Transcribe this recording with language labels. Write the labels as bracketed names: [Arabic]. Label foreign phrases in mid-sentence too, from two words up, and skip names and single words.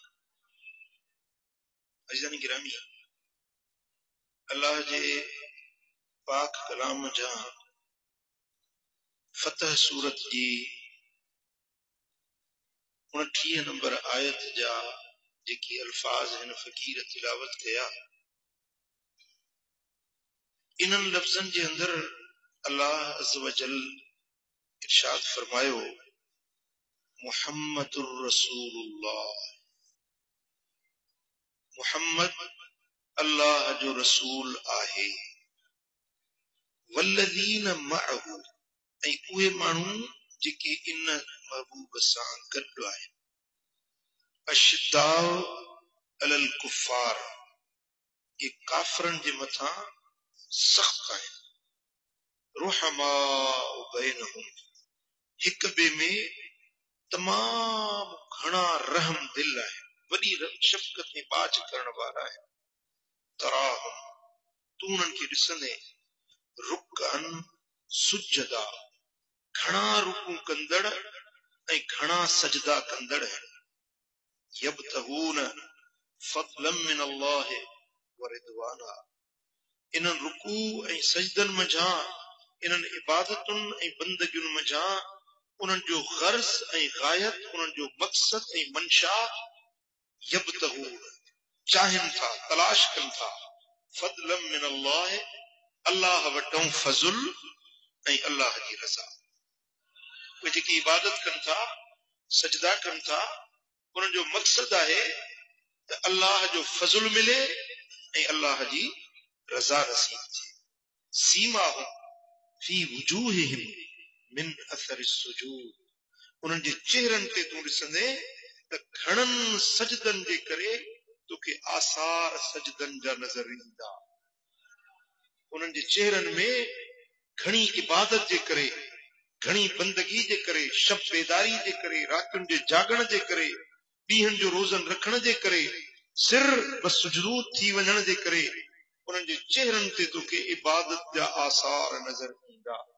[Sindhi] अज़ीज़ान गिरामी, अल्लाह जे पाक कलाम जा फतह सूरत जी 29 नंबर आयत जा जेकी अल्फाज हिन फ़कीर तिलावत कया इन्हनि लफ़्ज़नि जे अंदर [Arabic] الله عز وجل [Sindhi] इरशाद फरमायो [Arabic] محمد رسول الله, [Sindhi] मुहम्मद अल्लाह जो रसूल आहे। [Arabic] والذين معه, [Sindhi] ऐं उहे माण्हू जेके इन महबूब सां गॾु आहिनि। [Arabic] أشداء على الكفار, [Sindhi] ये काफ़रनि जे मथां सख़्त आहिनि। [Arabic] رحماء بينهم, [Sindhi] हिक ॿिए में तमाम घणा रहम दिल आहिनि, वॾी शफ़क़त ऐं बाज करण वारा आहिनि। तराहुम, तू उन्हनि खे ॾिसंदे [Arabic] ركعا سجدا, [Sindhi] घणा रुकू कंदड़ ऐं घणा सजदा कंदड़ आहिनि। [Arabic] يبتغون فضلا من الله ورضوانا, [Sindhi] इन्हनि रुकू ऐं सजदन मंझां इन्हनि इबादतुनि ऐं बंदगियुनि मंझां उन्हनि जो गर्ज़ ऐं गायत, उन्हनि जो मक़सद ऐं मंशा यब्तगून चाहिनि था, तलाश कनि था। [Arabic] فضلا من الله, [Sindhi] अल्लाह वटों फज़ुल ऐं अल्लाह जी रज़ा। उहे जेकी इबादत कनि था, सजदा कनि था, उन्हनि जो मक़सद आहे त अल्लाह जो फज़ुल मिले ऐं अल्लाह जी रज़ा नसीब थिए। [Arabic] سيماهم في وجوههم من أثر السجود, [Sindhi] उन्हनि जे चेहरनि ते तूं ॾिसंदे त घणनि सजदनि जे करे तोखे आसार सजदनि जा नज़र ईंदा। उन्हनि जे चेहरनि में घणी इबादत जे करे, घणी बंदगी जे करे, शब बेदारी जे करे, रातुनि जे जागण जे करे, ॾींहंनि जो रोज़न रखण जे करे, सिर बस सुजूद थी वञण जे करे उन्हनि जे चेहरनि ते तोखे इबादत जा आसार नज़र ईंदा।